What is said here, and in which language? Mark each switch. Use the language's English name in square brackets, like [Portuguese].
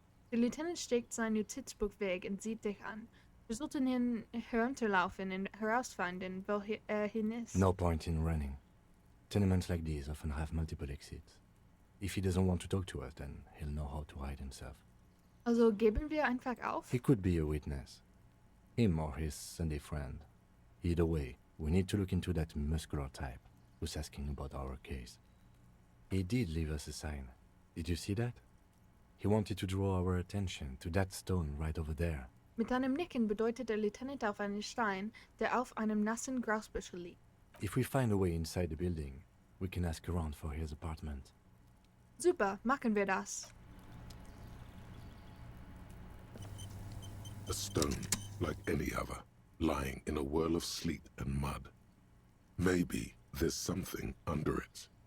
[German] Der Lieutenant steckt sein Notizbuch weg und sieht dich an. Wir sollten ihn herunterlaufen und herausfinden, wo er hin ist. [English] No point in running. Tenements like these often have multiple exits. If he doesn't want to talk to us, then he'll know how to hide himself. [German] Also geben wir einfach auf? [English] He could be a witness. Him or his Sunday friend. Either way, we need to look into that muscular type who's asking about our case. He did leave us a sign. Did you see that? He wanted to draw our attention to that stone right over there. [German] Mit einem Nicken bedeutet der Lieutenant auf einen Stein, der auf einem nassen Grasbüschel liegt. [English] If we find a way inside the building, we can ask around for his apartment. [German] Super, machen wir das. [English] A stone like any other, lying in a whirl of sleet and mud. Maybe there's something under it.